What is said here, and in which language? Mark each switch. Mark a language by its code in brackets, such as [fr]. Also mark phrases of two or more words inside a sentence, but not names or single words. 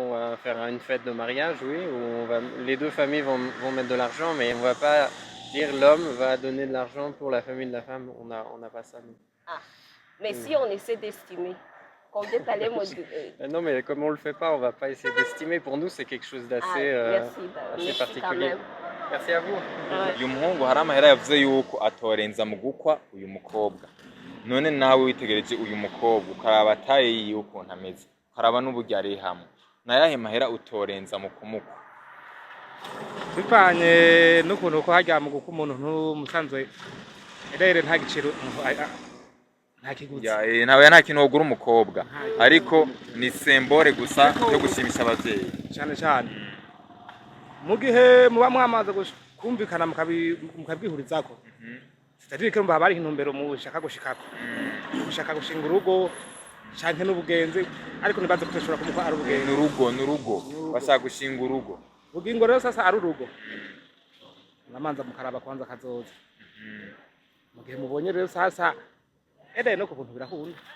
[fr] On va faire une fête de mariage, oui, où les deux familles vont mettre de l'argent, mais on va pas dire l'homme va donner de l'argent pour la famille de la femme. On n'a pas ça, nous. Ah, mais si on essaie d'estimer, combien t'allais me dire Non, mais comme on le fait pas, on va pas essayer d'estimer. Pour nous, c'est quelque chose d'assez merci particulier. quand même. Merci à vous. [rn] uyu muhungu hari amahera yavuze yuko atorenza mu gukwa uyu mukobwa. None nawe witegereje uyu mukobwa ukaraba ataye yiwe ukuntu ameze, ukaraba n'uburyo ari hamwe, nayahe mahera utorenza mu kumukwa? bivanye n'ukuntu ko hajya mu gukwa umuntu n'umusanzwe rero nta giciro nta kiguzi Ntawe nta kintu wogura umukobwa, ariko ni sembore gusa yo gushimisha abavyeyi cyane cyane. Mu gihe muba mwamaze kumvikana mukabwihurizako, [fr] c'est-à-dire que [rn] mba bari intumbero mushaka gushikako, mushaka gushinga urugo canke n'ubugenzi, ariko nibaze kutashobora kumukwa ari ubugenzi. N'urugo bashaka gushinga urugo. Bugingo rero sasa ari urugo, namanza mukaraba kwanza kazoza. Mu gihe mubonye rero sasa no ku buntu birakunda.